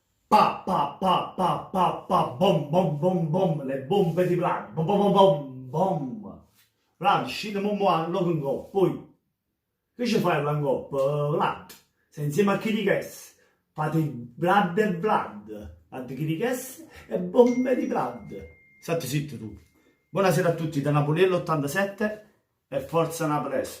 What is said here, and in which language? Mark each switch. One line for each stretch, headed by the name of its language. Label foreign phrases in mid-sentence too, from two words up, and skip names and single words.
Italian: Pa pa pa pa pa pa bom bom bom bom, le bombe di Vlad, bom bom bom bom. Vlad, scendiamo a Locongop, poi che ci fai a Locongop? Vlad, sei insieme a Chiriches, fate Vlad e Vlad, ad Chiriches e bombe di Vlad. State zitto tu. Buonasera a tutti da Napoliello 87 e Forza Naples.